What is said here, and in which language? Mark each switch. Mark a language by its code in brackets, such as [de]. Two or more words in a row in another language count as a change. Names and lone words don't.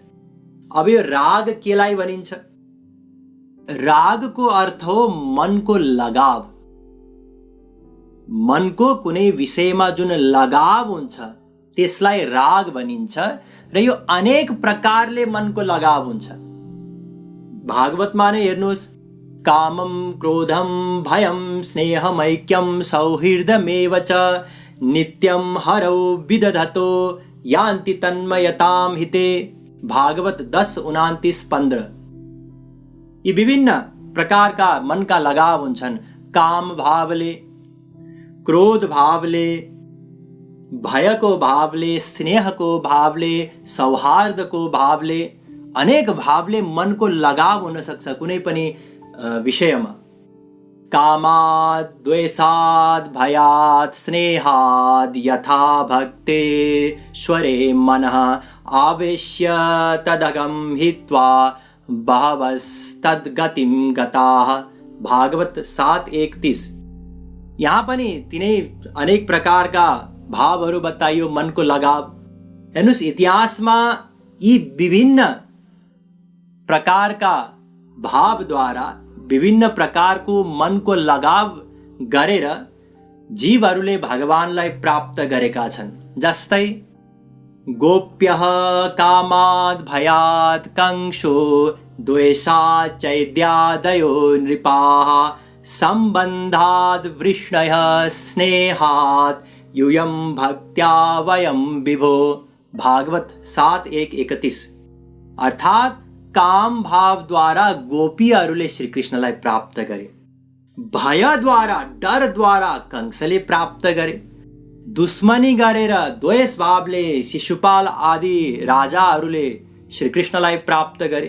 [ne] अब यो राग केलाई भनिन्छ? रागको अर्थ हो मनको लगाव। मनको कुनै विषयमा जुन लगाव हुन्छ त्यसलाई राग भनिन्छ। र यो अनेक प्रकारले मनको लगाव हुन्छ। भागवतमा नै हेर्नुहोस्, [sa] कामं क्रोधं भयं स्नेहमैक्यं सौहृदमेव च नित्यं हरौ विदधतो यान्ति तन्मयतां हिते। [ne] भागवत 10:29-15। ये विभिन्न प्रकारका मनका लगाव हुन्छन्। काम भावले, क्रोध भावले, भयको भावले, स्नेहको भावले, सौहार्दको भावले, अनेक भावले मनको लगाव हुन सक्छ कुनै पनि विषयमा। [sa] कामाद्, द्वेषाद्, भयात्, स्नेहाद् यथा भक्तेश्वरे मनः आवेश्य तदगं हित्वा बहवस्तद्गतिं गताः। [ne] भागवत 7:31। यहाँ पनि तिनै अनेक प्रकारका भावहरू बताइयो, मनको लगाव। हेर्नुहोस्, इतिहासमा यी विभिन्न प्रकारका भावद्वारा विभिन्न प्रकारको मनको लगाव गरेर जीवहरूले भगवानलाई प्राप्त गरेका छन्। [sa] जस्तै गोप्यः कामाद् भयात् कंशो द्वेषात् चैद्यादयो नृपाः सम्बन्धाद् वृष्णयः स्नेहात् यूयं भक्त्या वयं विभो। [ne] भागवत 7:31। अर्थात् काम भाव द्वारा गोपीहरूले श्री कृष्णलाई प्राप्त गरे, भयद्वारा, डरद्वारा कंसले प्राप्त गरे, दुश्मनी गरेर द्वेष भावले शिशुपाल आदि राजाहरूले श्री कृष्णलाई प्राप्त गरे।